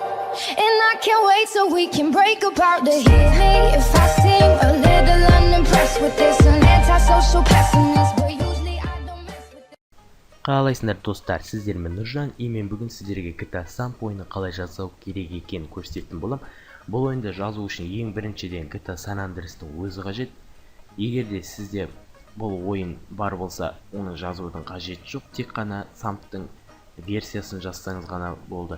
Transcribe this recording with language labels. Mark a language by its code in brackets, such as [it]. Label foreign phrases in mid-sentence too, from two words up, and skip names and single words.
[en] And I can't wait till we can break apart to hit me if I seem a little unimpressed with this. An antisocial pessimist, but usually I don't mess with it. [kk] Қалайсыңдар достар, сіздермен Нұржан, мен бүгін сіздерге GTA Samp ойыны қалай жасау керек екенін көрсететін болам. Бұл ойынды жазу үшін ең біріншіден GTA San Andreas'тың өзі қажет. Егер де сізде бұл ойын бар болса, оны жазудың қажеті жоқ, тек қана Samp'тың версиясын жазсаңыз ғана болды.